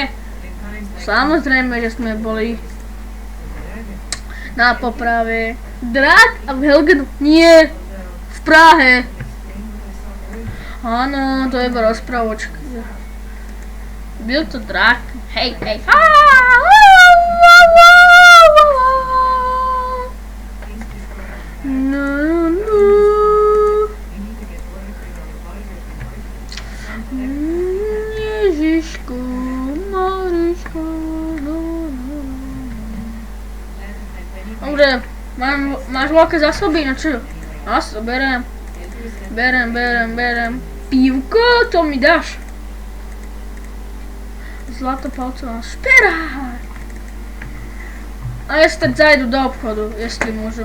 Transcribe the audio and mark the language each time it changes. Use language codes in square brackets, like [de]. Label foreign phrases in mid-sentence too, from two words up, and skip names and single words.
[sk] Samozrejme, že sme boli na poprave. Drak a v Helgenu? Nie, v Prahe. Áno, to je iba rozprávočka. [cs] Byl to drak, hej, hej. [sk] No, no. Ježišku, Mariško, no, no. Dobre, máš veľké zásoby, no čo? Ja si to berem. Berem. Pívko, to mi dáš. Zlatopalcová šperá. A ja si tak zajdu do obchodu, jestli môžu.